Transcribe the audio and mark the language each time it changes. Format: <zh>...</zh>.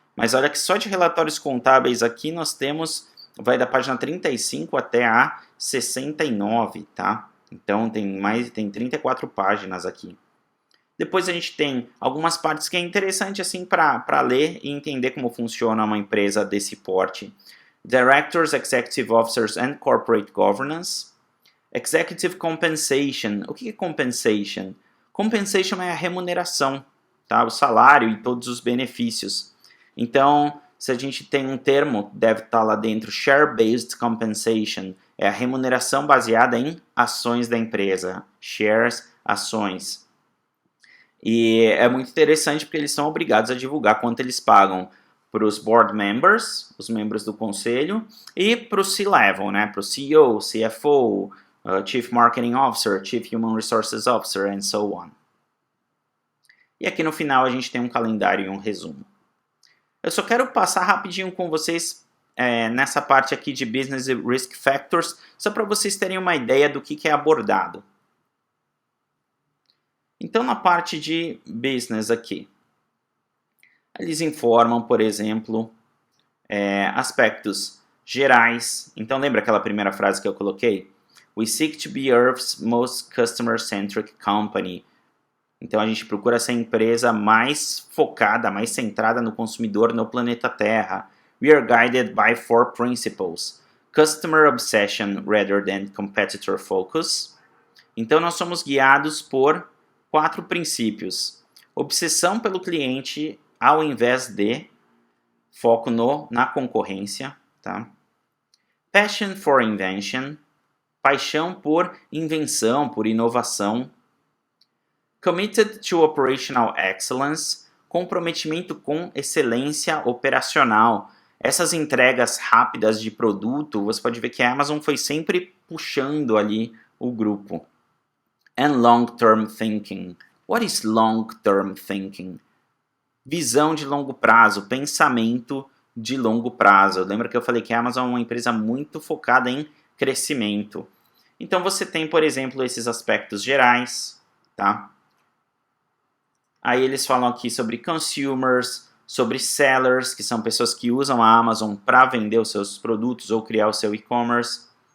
<pt>Mas olha que só de relatórios contábeis aqui nós temos, vai da página 35 até a 69, tá? Então tem 34 páginas aqui. Depois a gente tem algumas partes que é interessante assim para ler e entender como funciona uma empresa desse porte.</pt> <en>Directors, Executive Officers and Corporate Governance. Executive Compensation.</en> <pt>O que é compensation? Compensation é a remuneração, tá? O salário e todos os benefícios. Então, se a gente tem um termo, deve estar lá dentro, Share-Based Compensation. É a remuneração baseada em ações da empresa. Shares, ações. E é muito interessante porque eles são obrigados a divulgar quanto eles pagam para os board members, os membros do conselho, e para o C-Level, né? Para o CEO, CFO, Chief Marketing Officer, Chief Human Resources Officer,</pt> <en>and so on.</en> <pt>E aqui no final a gente tem um calendário e um resumo. Eu só quero passar rapidinho com vocês nessa parte aqui de Business Risk Factors, só para vocês terem uma ideia do que é abordado. Então, na parte de Business aqui, eles informam, por exemplo, aspectos gerais. Então, lembra aquela primeira frase que eu coloquei?</pt> <en>We seek to be Earth's most customer-centric company.</en> <pt>Então, a gente procura ser a empresa mais focada, mais centrada no consumidor no planeta Terra.</pt> <en>We are guided by 4 principles. Customer obsession rather than competitor focus.</en> <pt>Então, nós somos guiados por 4 princípios. Obsessão pelo cliente ao invés de foco na concorrência. Tá?</pt> <en>Passion for invention.</en> <pt>Paixão por invenção, por inovação.</pt> <en>Committed to operational excellence.</en> <pt>Comprometimento com excelência operacional. Essas entregas rápidas de produto, você pode ver que a Amazon foi sempre puxando ali o grupo.</pt> <en>And long-term thinking. What is long-term thinking?</en> <pt>Visão de longo prazo, pensamento de longo prazo. Lembra que eu falei que a Amazon é uma empresa muito focada em crescimento. Então você tem, por exemplo, esses aspectos gerais, tá? Aí eles falam aqui sobre consumers, sobre sellers, que são pessoas que usam a Amazon para vender os seus produtos ou criar o seu e-commerce.</pt>